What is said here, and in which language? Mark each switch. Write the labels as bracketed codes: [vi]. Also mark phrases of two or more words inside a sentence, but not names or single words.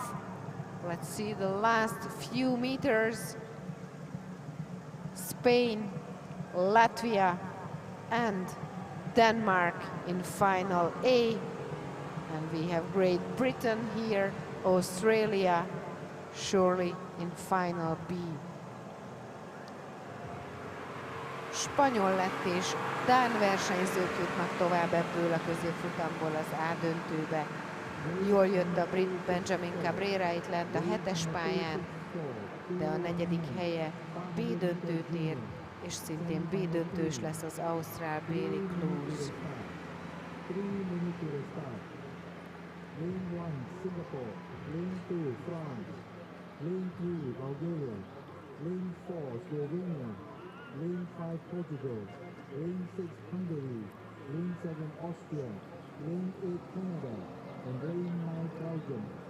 [en] Let's see the last few meters. Spain, Latvia and Denmark in final A. And we have Great Britain here, Australia surely in final B. [hu] Spanyol lett és dán versenyzők jutnak tovább ebből a középfutamból az A döntőbe. Jól jött a brit Benjamin Cabrera itt lent a 7-es pályán, de a 4. helye B döntőt ér, és szintén B döntős lesz az ausztrál Béli Kluz. [en] Lane 1 Singapore, Lane 2 France, Lane 3 Bulgaria, Lane 4 Slovenia, Lane 5 Portugal, Lane 6 Hungary, Lane 7 Austria, Lane 8 Canada, and Lane 9 Belgium.